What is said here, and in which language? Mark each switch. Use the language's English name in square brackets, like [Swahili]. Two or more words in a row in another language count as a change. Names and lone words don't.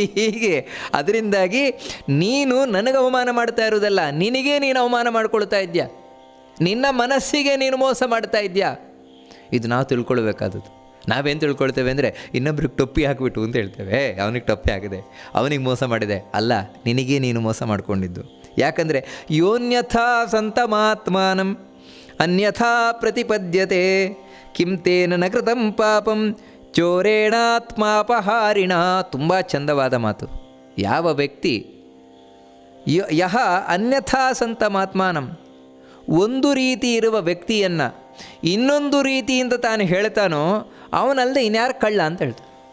[Kannada] ಹೀಗೆ ಅದರಿಂದಾಗಿ ನೀನು ನನಗೆ ಅವಮಾನ ಮಾಡ್ತಾ ಇರೋದಲ್ಲ, ನಿನಗೇ ನೀನು ಅವಮಾನ ಮಾಡ್ಕೊಳ್ತಾ ಇದ್ಯಾ, ನಿನ್ನ ಮನಸ್ಸಿಗೆ ನೀನು ಮೋಸ ಮಾಡ್ತಾ ಇದ್ಯಾ. ಇದು ನಾವು ತಿಳ್ಕೊಳ್ಬೇಕಾದದ್ದು. ನಾವೇನು ತಿಳ್ಕೊಳ್ತೇವೆ ಅಂದರೆ ಇನ್ನೊಬ್ರಿಗೆ ಟೊಪ್ಪಿ ಹಾಕಿಬಿಟ್ಟು ಅಂತ ಹೇಳ್ತೇವೆ, ಅವನಿಗೆ ಟೊಪ್ಪಿ ಆಗಿದೆ, ಅವನಿಗೆ ಮೋಸ ಮಾಡಿದೆ. ಅಲ್ಲ, ನಿನಗೇ ನೀನು ಮೋಸ ಮಾಡ್ಕೊಂಡಿದ್ದು. ಯಾಕಂದರೆ [Sanskrit] ಯೋನ್ಯಥಾ ಸಂತಮಾತ್ಮಾನಂ ಅನ್ಯಥಾ ಪ್ರತಿಪದ್ಯತೆ ಕಿಂ ತೇನ ನ ಕೃತಂ ಪಾಪಂ ಚೋರೇಣಾತ್ಮಾಪಹಾರಿಣ. [Kannada] ತುಂಬ ಚಂದವಾದ ಮಾತು. ಯಾವ ವ್ಯಕ್ತಿ [Sanskrit] ಯಹ ಅನ್ಯಥಾ ಸಂತಮಾತ್ಮಾನಂ, [Kannada] ಒಂದು ರೀತಿ ಇರುವ ವ್ಯಕ್ತಿಯನ್ನು ಇನ್ನೊಂದು ರೀತಿಯಿಂದ ತಾನು ಹೇಳ್ತಾನೋ ಅವನಲ್ಲದೆ ಇನ್ಯಾರು ಕಳ್ಳ ಅಂತ ಹೇಳ್ತಾನೆ.